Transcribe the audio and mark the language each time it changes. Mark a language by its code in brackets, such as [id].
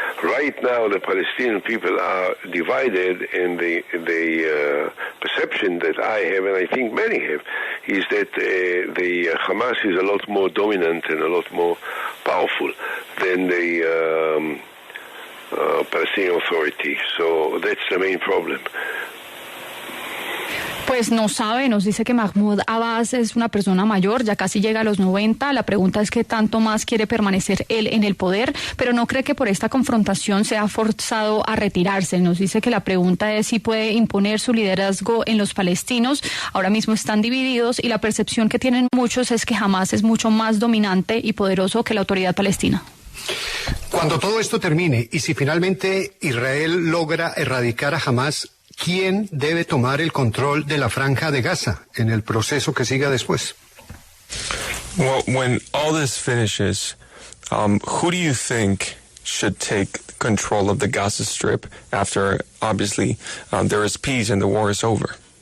[en] Right now, the Palestinian people are divided, and the perception that I have, and I think many have, is that the Hamas is a lot more dominant and a lot more powerful than the Palestinian Authority. So that's the main problem. [es] Pues no sabe, nos dice que Mahmoud Abbas es una persona mayor, ya casi llega a los 90. La pregunta es qué tanto más quiere permanecer él en el poder, pero no cree que por esta confrontación sea forzado a retirarse. Nos dice que la pregunta es si puede imponer su liderazgo en los palestinos. Ahora mismo están divididos y la percepción que tienen muchos es que Hamás es mucho más dominante y poderoso que la autoridad palestina. Cuando todo esto termine y si finalmente Israel logra erradicar a Hamás, ¿quién debe tomar el control de la franja de Gaza en el proceso que siga después? [en] Well, when all this finishes, who do you think should take control of the Gaza Strip after, obviously, there is peace and the war is over?